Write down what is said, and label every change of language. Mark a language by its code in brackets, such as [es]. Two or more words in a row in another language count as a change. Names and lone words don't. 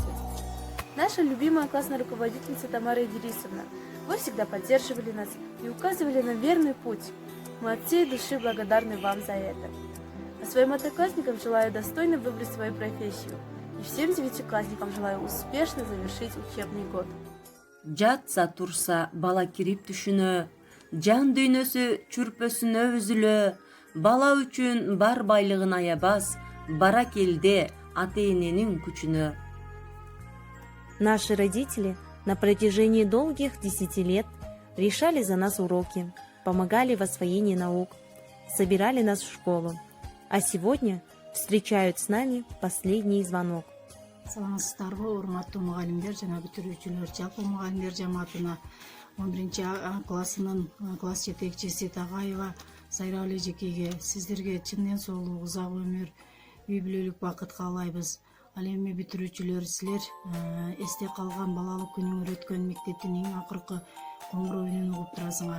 [ru] Наша любимая классная руководительница Тамара Идирисовна, вы всегда поддерживали нас и указывали нам верный путь. Мы от всей души благодарны вам за это. А своим одноклассникам желаю достойно выбрать свою профессию. И всем девятиклассникам желаю успешно завершить учебный год. [ky] Жатса турса бала кирип түшүнө, жан дүйнөсү чүрпөсүнө үзүлө, бала үчүн бар байлыгын аябас, бара келде ата-эненин күчүнө. [ru] Наши родители на протяжении долгих 10 лет решали за нас уроки, помогали в освоении наук, собирали нас в школу, а сегодня встречают с нами последний звонок. [ky] Саламатсыздарбы, урматтуу мугалимдер жана бүтүрүүчүлөр, жалпы мугалимдер жамаатына 11 классынын класс жетекчиси Тагаева Сайралы Эжекейге сиздерге чындын соолук, узак өмүр, үй бүлөлүк бакыт каалайбыз. Ал эми бүтүрүүчүлөр, силер эсте калган балалык күнүңөр өткөн мектептин эң акыркы коңгуроо үнүн угуп турасыңар.